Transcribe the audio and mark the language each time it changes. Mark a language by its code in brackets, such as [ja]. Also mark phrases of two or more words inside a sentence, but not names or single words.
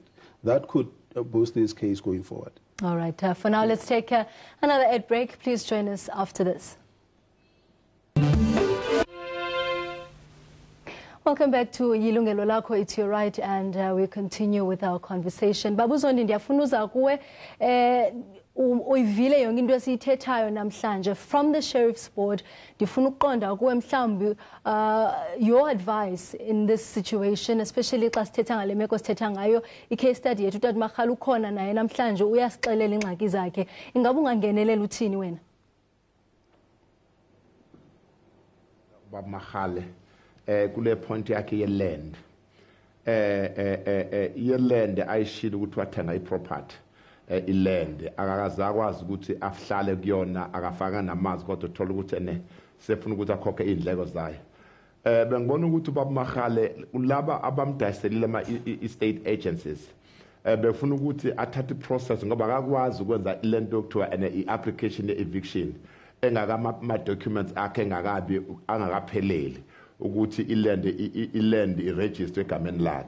[en] That could boost this case going forward. All right. For now, let's take another ad break. Please join us after this. Welcome back to Yilungelo Lakho, it's your right, and we continue with our conversation. [xh] Babuzondi ndiyafuna uza kuwe uyivile yonke into esiyithethayo namhlanje [en] from the Sheriff's Board. [xh] Ndifuna ukuqonda kuwe mhlawumbi [en] your advice in this situation, [xh] especially xa sithetha ngale meko sithetha ngayo i- [en] case study [xh] yethu. Utata Makhale ukhona naye namhlanje uyasixelela ingxaki zakhe. Ingabe ungangenelela uthini wena? [zu] Baba Makhale kule point yakhe ye-land, ye-land ayishilo ukuthi wathenga i-property, i-land akakazakwazi ukuthi ahlale kuyona, akafaka namanzi kodwa uthola ukuthi sefuna ukuthi akhokhe iy'ndleko zayo. Bengibona ukuthi uBaba Makhale laba abamdayiselile ama- [en] estate agencies [zu] befuna ukuthi athathe i-process ngoba akakwazi ukwenza lento yokuthiwa i-application ye-eviction engakama-documents akhe angakapheleli ukuthi iland iregister egameni lakhe.